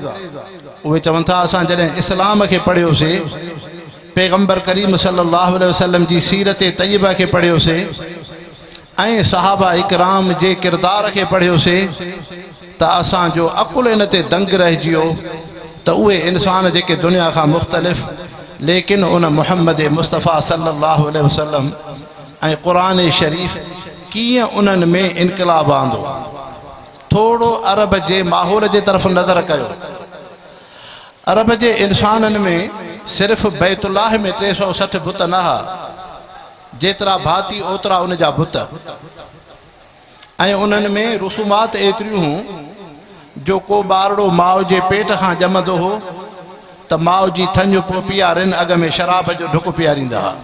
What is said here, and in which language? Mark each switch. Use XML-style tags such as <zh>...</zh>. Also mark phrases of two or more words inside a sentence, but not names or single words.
<sd>उहे चवनि था असां जॾहिं इस्लाम खे पढ़ियोसीं, पैगंबर करीम</sd> <ar>صلى الله عليه وسلم</ar> <sd>जी सीरत तय्यबा खे पढ़ियोसीं ऐं सहाबा इकराम जे किरदार खे पढ़ियोसीं त असांजो अकुल इन ते दंग रहिजी वियो त उहे इंसान जेके दुनिया खां मुख़्तलिफ़, लेकिन उन मुहम्मद मुस्तफ़ा</sd> <ar>صلى الله عليه وسلم</ar> <sd>ऐं क़ुरान शरीफ़ कीअं उन्हनि में इनक़लाब आंदो। थोरो अरब जे माहौल जे तरफ़ नज़र कयो। अरब जे इंसाननि में सिर्फ़ बैतुल्लाह में 360 बुत न हा, जेतिरा भाती ओतिरा उन जा बुत, ऐं उन्हनि में रसूमात एतिरियूं हूं जो को ॿारड़ो माउ जे पेट खां ॼमंदो हो त माउ जी थञ पोइ पीआरनि अॻ में शराब जो ढुक पीआरींदा हुआ।</sd>